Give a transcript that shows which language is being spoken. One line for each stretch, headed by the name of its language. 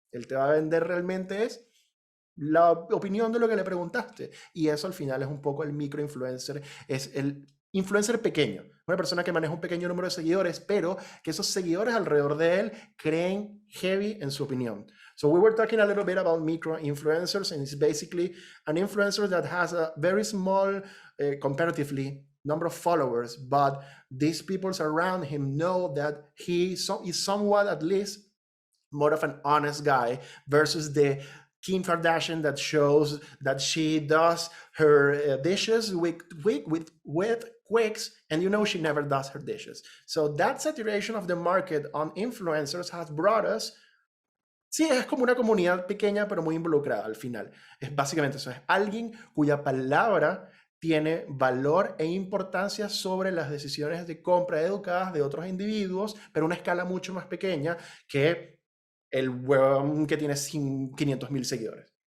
Spanish: Él te va a vender realmente es la opinión de lo que le preguntaste. Y eso al final es un poco el microinfluencer, es el influencer pequeño, una persona que maneja un pequeño número de seguidores, pero que esos seguidores alrededor de él creen heavy en su opinión.
English: So we were talking a little bit about micro-influencers, and it's basically an influencer that has a very small, comparatively, number of followers, but these people around him know that he is somewhat, at least, more of an honest guy versus the Kim Kardashian that shows that she does her dishes with Quicks, and you know she never does her dishes. So that saturation of the market on influencers has brought us.
Spanish: Sí, es como una comunidad pequeña, pero muy involucrada al final. Es básicamente eso, es alguien cuya palabra tiene valor e importancia sobre las decisiones de compra educadas de otros individuos, pero a una escala mucho más pequeña que el huevón que tiene 500,000 seguidores.